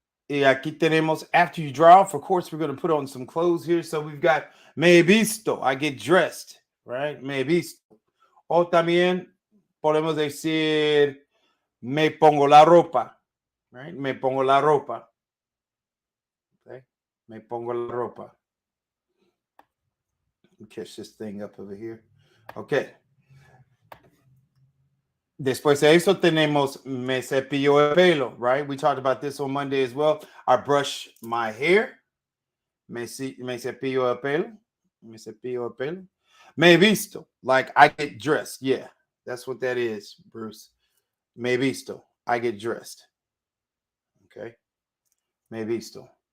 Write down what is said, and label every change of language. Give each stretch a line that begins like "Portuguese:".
Spanish: Y aquí tenemos,
English: after you dry off, of course, we're going to put on some clothes here. So we've got
Spanish: me visto.
English: I get dressed, right?
Spanish: Me visto. O también podemos decir me pongo la ropa, right? Me pongo la ropa. Okay. Me pongo la ropa.
English: Catch this thing up over here. Okay.
Spanish: Después de eso tenemos me cepillo el pelo, right?
English: We talked about this on Monday as well. I brush my hair.
Spanish: Me cepillo el pelo. Me cepillo el pelo. Me visto,
English: like I get dressed. Yeah, that's what that is, Bruce.
Spanish: Me visto,
English: I get dressed. Okay. Me visto.